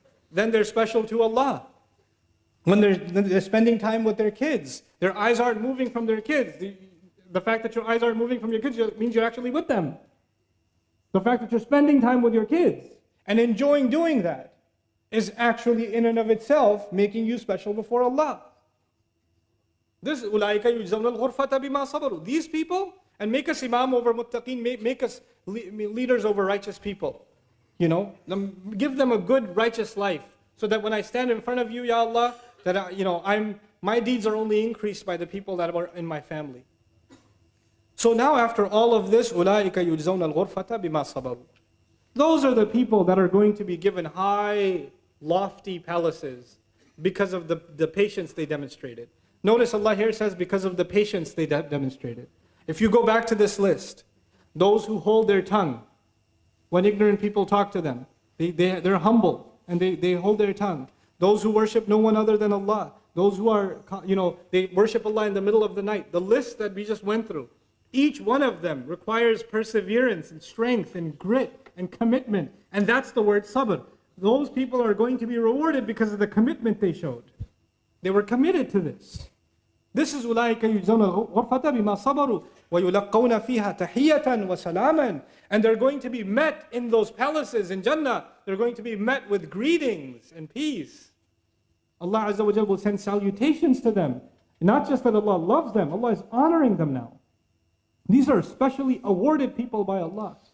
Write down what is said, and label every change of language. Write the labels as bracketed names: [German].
[English] Then they're special to Allah. When they're spending time with their kids, their eyes aren't moving from their kids. The fact that your eyes aren't moving from your kids means you're actually with them. The fact that you're spending time with your kids and enjoying doing that is actually in and of itself making you special before Allah. [Arabic] This أُولَٰئِكَ يُجْزَوْنَ الْغُرْفَةَ بِمَا صَبَرُوا. [English] These people, and make us imam over muttaqeen, make us leaders over righteous people. Give them a good righteous life, so that when I stand in front of you, Ya Allah, that my deeds are only increased by the people that are in my family. So now after all of this, [Arabic] أُولَٰئِكَ يُجْزَوْنَ الْغُرْفَةَ بِمَا صَبَرُوا. [English] Those are the people that are going to be given high, lofty palaces because of the patience they demonstrated. Notice Allah here says because of the patience they demonstrated. If you go back to this list, those who hold their tongue when ignorant people talk to them, they're humble and they hold their tongue. Those who worship no one other than Allah, those who are, they worship Allah in the middle of the night. The list that we just went through, each one of them requires perseverance and strength and grit and commitment. And that's the word sabr. Those people are going to be rewarded because of the commitment they showed. They were committed to this. This is [Arabic] أُولَٰئِكَ يُجْزَوْنَ الْغُرْفَةَ بِمَا صَبَرُوا وَيُلَقَّوْنَ فِيهَا تَحِيَّةً وَسَلَامًا. [English] And they're going to be met in those palaces in Jannah. They're going to be met with greetings and peace. Allah Azza wa Jal will send salutations to them. Not just that Allah loves them, Allah is honoring them now. These are specially awarded people by Allah.